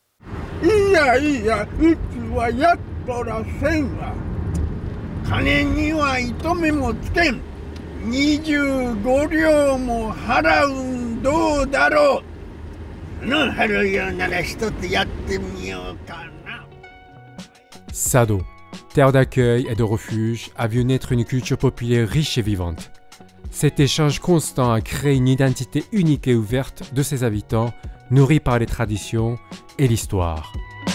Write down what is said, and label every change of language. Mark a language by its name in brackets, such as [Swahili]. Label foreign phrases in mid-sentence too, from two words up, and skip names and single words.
[Japanese] いやいや、うちはやっとらせんわ。金には糸目もつけん。25両も払うんどうだろう。春言うなら一つやってみようかな。 [French] Sado, terre d'accueil et de refuge, a vu naître une culture populaire riche et vivante. Cet échange constant a créé une identité unique et ouverte de ses habitants, nourrie par les traditions et l'histoire.